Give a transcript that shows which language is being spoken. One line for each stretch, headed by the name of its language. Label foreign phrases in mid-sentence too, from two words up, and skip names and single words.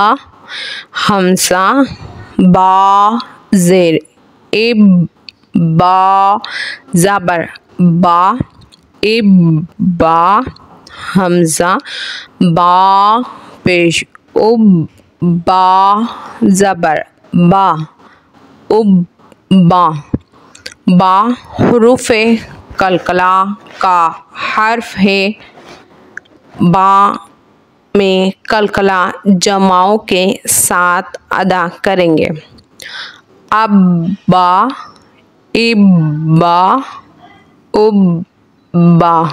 Hindi: हमजा बा ज़ेर इब बा ज़बर बा इब्बा। हमजा बा पेश उब बा ज़बर बा उब्बा। बा हुरूफ़े कलकला का हर्फ है। बा में कलकला जमाओं के साथ अदा करेंगे। अब्बा इब्बा उब्बा।